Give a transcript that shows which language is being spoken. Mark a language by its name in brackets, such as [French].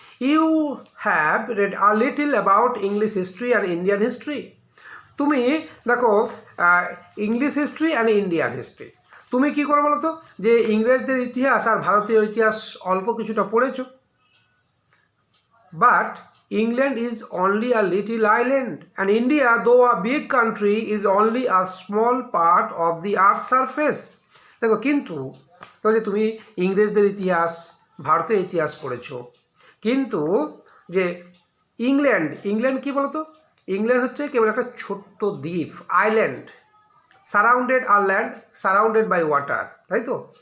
[English] You have read a little about English history and Indian history. [Bangla] তুমি দেখো, [English] English history and Indian history, [Bangla] তুমি কী করো বলো তো, যে ইংরেজদের ইতিহাস আর ভারতীয় ইতিহাস অল্প কিছুটা পড়েছো। [English] But England is only a little island and India, though a big country, is only a small part of the earth's surface. [Bangla] দেখো, কিন্তু যে তুমি ইংরেজদের ইতিহাস, ভারতের ইতিহাস পড়েছো, কিন্তু যে ইংল্যান্ড কি বলতো, ইংল্যান্ড হচ্ছে কেবল একটা ছোট্ট দ্বীপ, island, surrounded আর land, [English] surrounded by water, [Bangla] তাই তো?